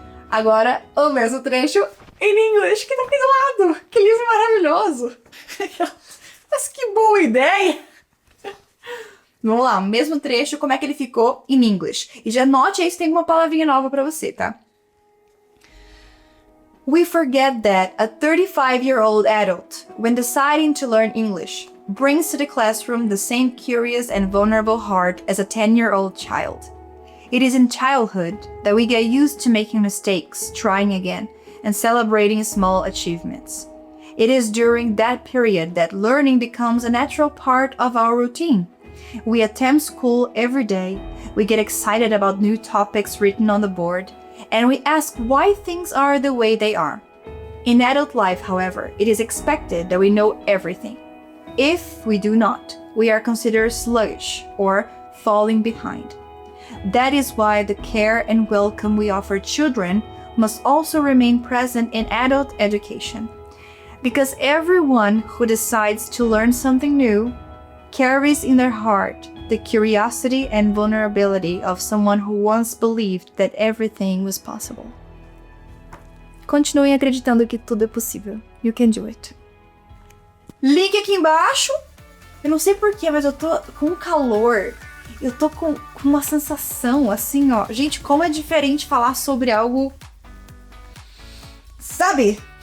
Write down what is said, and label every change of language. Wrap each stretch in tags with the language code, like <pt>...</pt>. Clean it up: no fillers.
<pt>Agora, o mesmo trecho em inglês que tá aqui do lado. Que livro maravilhoso! Mas que boa ideia! Vamos lá, o mesmo trecho, como é que ele ficou em inglês. E já note aí se tem uma palavrinha nova pra você, tá?</pt> <en>We forget that a 35-year-old adult, when deciding to learn English, brings to the classroom the same curious and vulnerable heart as a 10-year-old child. It is in childhood that we get used to making mistakes, trying again, and celebrating small achievements. It is during that period that learning becomes a natural part of our routine. We attend school every day, we get excited about new topics written on the board, and we ask why things are the way they are. In adult life, however, it is expected that we know everything. If we do not, we are considered sluggish or falling behind. That is why the care and welcome we offer children must also remain present in adult education. Because everyone who decides to learn something new carries in their heart the curiosity and vulnerability of someone who once believed that everything was possible.</en> <pt>Continuem acreditando que tudo é possível.</pt> <en>You can do it.</en> <pt>Link aqui embaixo. Eu não sei porquê, mas eu tô com calor. Eu tô com uma sensação assim, ó. Gente, como é diferente falar sobre algo... Sabe?</pt>